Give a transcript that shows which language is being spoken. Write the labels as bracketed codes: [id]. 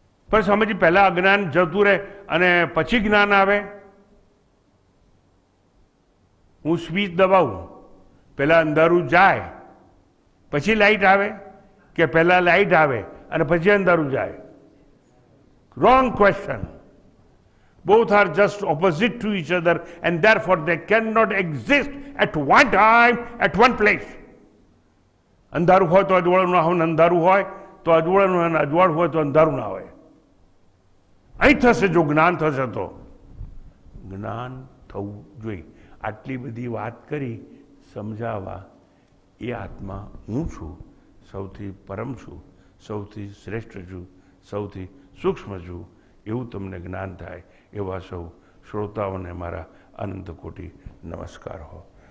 [gu] પણ સમજી, પહેલા અજ્ઞાન જતું રહે અને પછી જ્ઞાન આવે. હું સ્વિચ દબાવું, પહેલા અંધારું જાય પછી લાઈટ આવે, કે પહેલા લાઈટ આવે અને પછી અંધારું જાય? [en] Wrong question. Both are just opposite to each other and therefore they cannot exist at one time, at one place. [gu] અંધારું હોય તો અજવાળું ના હોય, અંધારું હોય તો અજવાળું, અને અજવાળું હોય તો અંધારું ના હોય. અહીં થશે જો જ્ઞાન થશે તો. જ્ઞાન થવું જોઈએ. આટલી બધી વાત કરી સમજાવવા એ આત્મા હું છું, સૌથી પરમ છું, સૌથી શ્રેષ્ઠ છું, સૌથી સૂક્ષ્મ છું, એવું તમને જ્ઞાન થાય એવા સૌ શ્રોતાઓને મારા અનંત કોટી નમસ્કાર હો.